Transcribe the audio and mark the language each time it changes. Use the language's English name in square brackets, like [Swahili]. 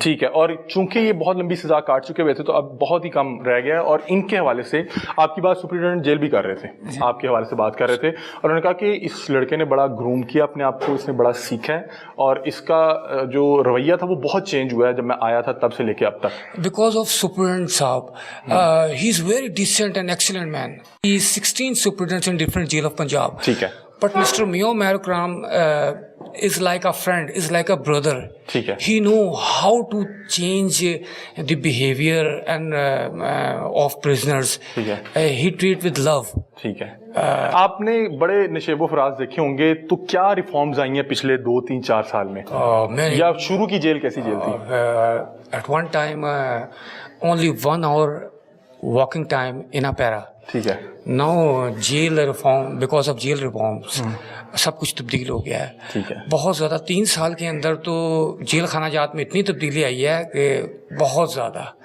[Urdu] ٹھیک ہے, اور چونکہ یہ بہت لمبی سزا کاٹ چکے ہوئے تھے تو اب بہت ہی کم رہ گیا ہے, اور ان کے حوالے سے آپ کی بات سپرنٹینڈنٹ جیل بھی کر رہے تھے, آپ کے حوالے سے بات کر رہے تھے, اور انہوں نے کہا کہ اس لڑکے نے بڑا گروم کیا اپنے آپ کو, اس نے بڑا سیکھا ہے, اور اس کا جو رویہ تھا وہ بہت چینج ہوا ہے جب میں آیا تھا تب سے لے کے اب تک. [English] Because of Superintendent Saab, he is very decent and excellent man. He is 16 superintendents in different jail of Punjab. [Urdu] ٹھیک ہے, [English] But Mr. Mio Marukram is like a friend, is like a brother. [Urdu] ٹھیک ہے, [English] He know how to change the behavior and of prisoners. [Urdu] ٹھیک ہے, [English] He treat with love. [Urdu] ٹھیک ہے. آپ نے بڑے نشیب و فراز دیکھے ہوں گے, تو کیا ریفارمز آئی ہیں پچھلے 2-3-4 سال میں, یا شروع کی جیل کیسی جیل تھی؟ [English] At one time, only 1 hour walking time in a para. [Urdu] ٹھیک ہے, [English] Now jail reform, because of jail reforms, [Urdu] سب کچھ تبدیل ہو گیا ہے. ٹھیک ہے, بہت زیادہ 3 سال کے اندر تو جیل خانہ جات میں اتنی تبدیلی آئی ہے کہ بہت زیادہ.